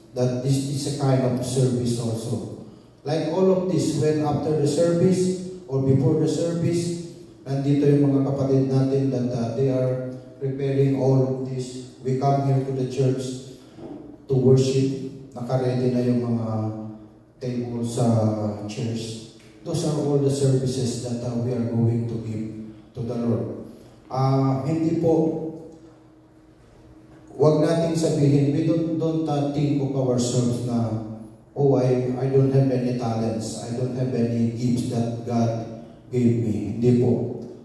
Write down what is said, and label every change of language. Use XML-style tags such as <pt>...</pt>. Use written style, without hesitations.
<en>That this is a kind of service also. Like all of this, when after the service or before the service,</en> <tl>nandito yung mga kapatid natin</tl> <en>that they are preparing all of this. We come here to the church to worship.</en> <tl>Naka-ready na yung mga tables sa church.</tl> <en>Those are all the services that we are going to give to the Lord.</en> <tl>Hindi po, wag nating sabihin,</tl> <en>we don't think of ourselves na, oh, I don't have any talents, I don't have any gifts that God gave me.</en> <tl>Hindi po.</tl>